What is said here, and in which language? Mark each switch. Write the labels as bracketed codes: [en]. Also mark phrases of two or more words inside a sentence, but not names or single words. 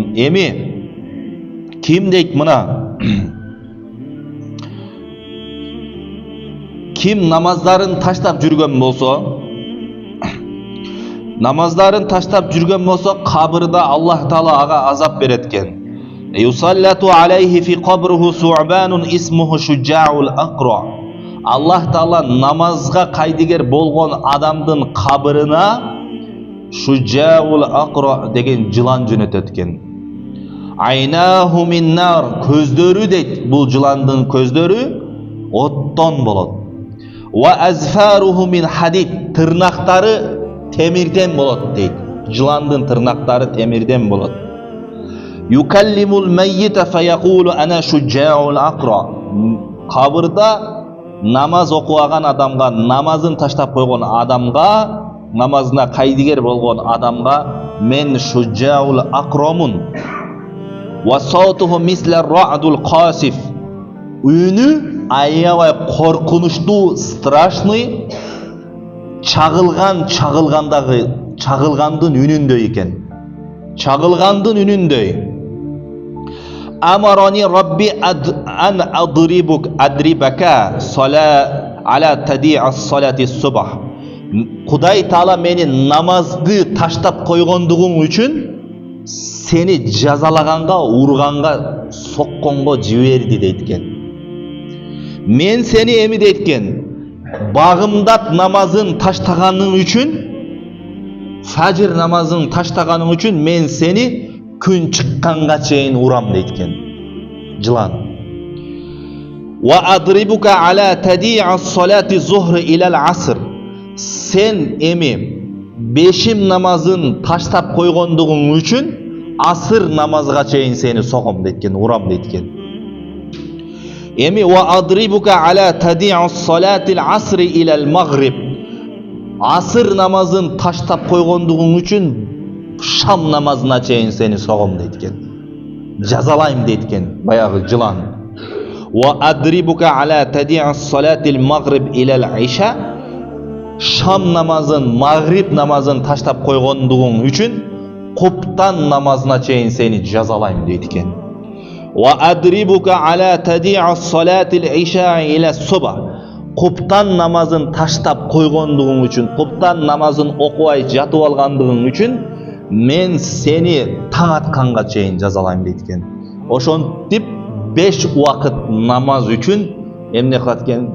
[ky] Эми ким дейт мына? Ким намаздарын таштап жүргөн болсо, кабырда Аллах Таала ага азап берет экен. [ar] يسلط عليه في قبره ثعبان اسمه الشجاع الأقرع. [ky] Аллах Таала намазга кайдыгер болгон адамдын кабырына [ar] الشجاع الأقرع [ky] деген жылан жөнөтөт экен. [ar] عيناه من النار, [ky] көздөрү дейт, бул жыландын көздөрү оттон болот. [ar] وأظفاره من حديد, [ky] тырнактары темирден болот дейт. Жыландын тырнактары темирден болот. [ar] يكلم الميت فيقول أنا الشجاع الأقرع. [ky] Кабырда намаз окуган адамга, намазын таштап койгон адамга, намазына кайдыгер болгон адамга мен шуджаул акромун. [ar] وصوته مثل الرعد القاصف. [ky] Үнү аябай коркунучтуу, страшный, чагылгандын үнүндөй экен. Чагылгандын үнүндөй. [ar] أمرني ربي أن أضربك على تضييع الصلاة الصبح. [ky] Кудай Таала мени намазды таштап койгондугуң үчүн сени жазалаганга, урганга, сокконго жиберди дейт экен. Мен сени эми дейт экен, багымдат намазын таштаганың үчүн, фажр намазын таштаганың үчүн мен сени күн чыкканга чейин урам дейт экен. Жылан. [ar] وأضربك على تضييع الصلاة الظهر إلى العصر. [ky] Sen эми бешим намазын таштап койгондугуң үчүн асыр намазга чейин сени согом дейт экен, урам дейт экен. [ar] Эми وأضربك على تضييع الصلاة العصر إلى المغرب. [ky] Асыр намазын таштап койгондугуң үчүн шам намазына чейин сени согом дейт экен. Жазалайм дейт экен баягы жылан. [ar] وأضربك على تضييع الصلاة المغرب إلى العشاء. [ky] Шам намазын, магриб намазын таштап койгондугуң үчүн куптан намазына чейин сени жазалайм дейт экен. [ar] وأضربك على تضييع الصلاة العشاء إلى الصبح. [ky] Куптан намазын таштап койгондугуң үчүн, куптан намазын окубай жатып алгандыгың үчүн мен сени таң атканга чейин жазалайм дейт экен. Ошентип 5 убакыт намаз үчүн эмне кылат экен?